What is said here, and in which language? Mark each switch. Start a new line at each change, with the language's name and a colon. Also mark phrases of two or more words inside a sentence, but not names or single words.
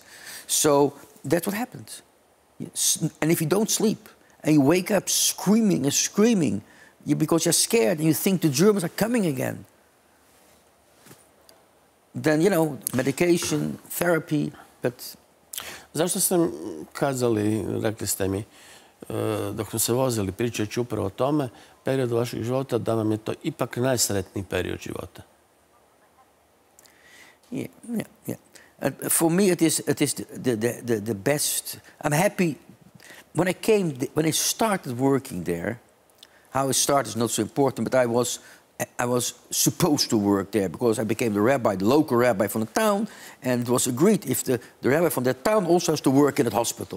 English: So that's what happens. And if you don't sleep, and you wake up screaming and screaming, because you're scared and you think the Germans are coming again, then, medication, therapy, but
Bosnian: Zašto ste kazali, rekli ste mi, dok smo se vozili pričajući upravo o tome, periodu vašeg života, da vam je to ipak najsretniji period života?
English: Yeah. For me, it is the best. I'm happy when I started working there. How I started is not so important, but I was supposed to work there because I became the rabbi, the local rabbi from the town, and it was agreed if the rabbi from that town also has to work in that hospital.